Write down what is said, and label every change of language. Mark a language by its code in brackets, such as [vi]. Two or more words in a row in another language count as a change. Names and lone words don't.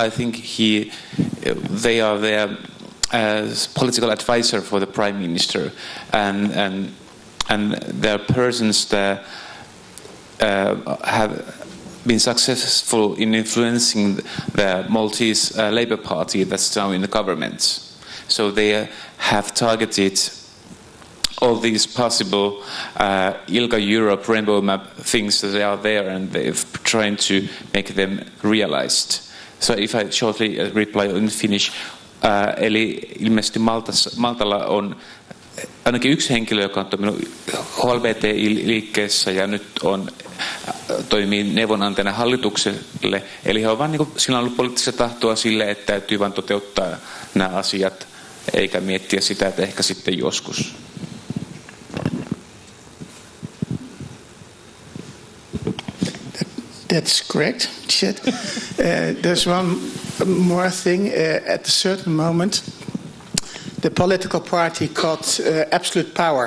[en] I think they are there as political advisor for the prime minister, and there are persons that have been successful in influencing the Maltese Labour Party that's now in the government. So they have targeted all these possible ILGA Europe rainbow map things that are there, and they've trying to make them realized. So if I shortly reply in Finnish, [fi] eli ilmeisesti Maltalla on ainakin yksi henkilö, joka on toiminut HLBTI-liikkeessä ja nyt toimii neuvonantajana hallitukselle. Eli he on vaan, sillä on ollut poliittista tahtoa sille, että täytyy vain toteuttaa nämä asiat, eikä miettiä sitä, että ehkä sitten joskus. [en] That's correct, she said. There's one more thing. At a certain moment, the political party got absolute power.